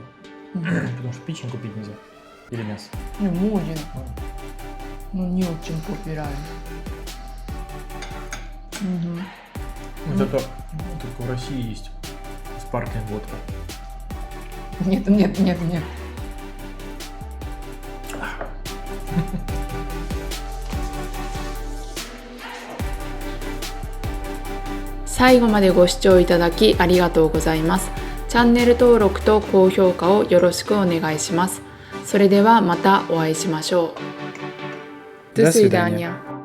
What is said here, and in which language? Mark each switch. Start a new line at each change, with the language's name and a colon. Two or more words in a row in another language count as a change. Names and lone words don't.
Russian: Потому что печень купить нельзя. Или мясо. Не, можно. Но не очень популярно. Зато только в России есть спарклинг водка. Нет.
Japanese: 最後までご視聴いただきありがとうございます。チャンネル登録と高評価をよろしくお願いします。それではまたお会いしましょう。
Russian: До свидания.